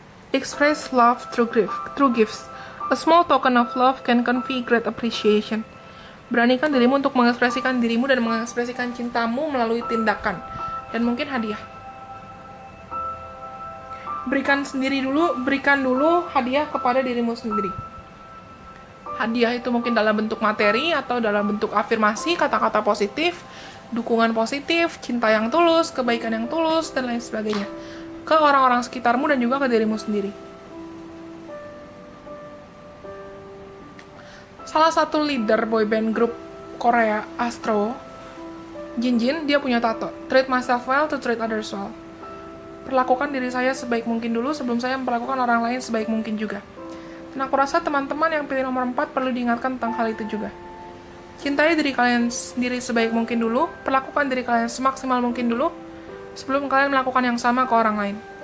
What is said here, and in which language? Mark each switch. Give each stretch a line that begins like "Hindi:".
English: Express love through gifts. A small token of love can convey great appreciation.
Indonesian: Beranikan dirimu untuk mengekspresikan dirimu dan mengekspresikan cintamu melalui tindakan. Dan mungkin hadiah. Berikan dulu hadiah kepada dirimu sendiri. Hadiah itu mungkin dalam bentuk materi atau dalam bentuk afirmasi, kata-kata positif, dukungan positif, cinta yang tulus, kebaikan yang tulus, dan lain sebagainya. Ke orang-orang sekitarmu dan juga ke dirimu sendiri. Salah satu leader boyband grup Korea, Astro, Jin, dia punya tato.
English: Treat myself well to treat others well.
Indonesian: Perlakukan diri saya sebaik mungkin dulu sebelum saya memperlakukan orang lain sebaik mungkin juga. Dan aku rasa teman-teman yang pilih nomor 4 perlu diingatkan tentang hal itu juga. Cintai diri kalian sendiri sebaik mungkin dulu, perlakukan diri kalian semaksimal mungkin dulu, sebelum kalian melakukan yang sama ke orang lain.